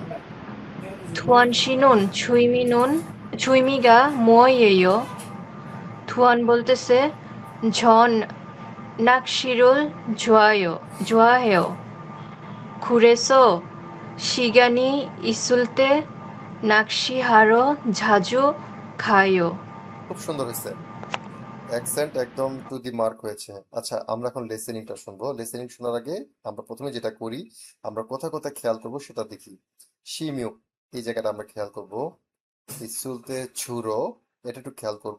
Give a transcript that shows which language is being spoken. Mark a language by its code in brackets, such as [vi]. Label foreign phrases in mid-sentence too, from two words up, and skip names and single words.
[ko] 투안 씨는 취미가 뭐예요? 투안 볼티스 전 낚시를 좋아해요. 그래서 시간이 있을 때 낚시하러 자주 가요. [bn] খুব সুন্দর হয়েছে। অ্যাকসেন্ট একদম [en] to the mark [bn] হয়েছে। আচ্ছা, আমরা এখন লিসেনিংটা শুনবো। লিসেনিং শোনার আগে আমরা প্রথমে যেটা করি, আমরা কোথায় কোথায় খেয়াল করব সেটা দেখি। শিমিউ, এই জায়গাটা আমরা খেয়াল করব। [ko] 있을 때 주로, [bn] এটা একটু খেয়াল করব।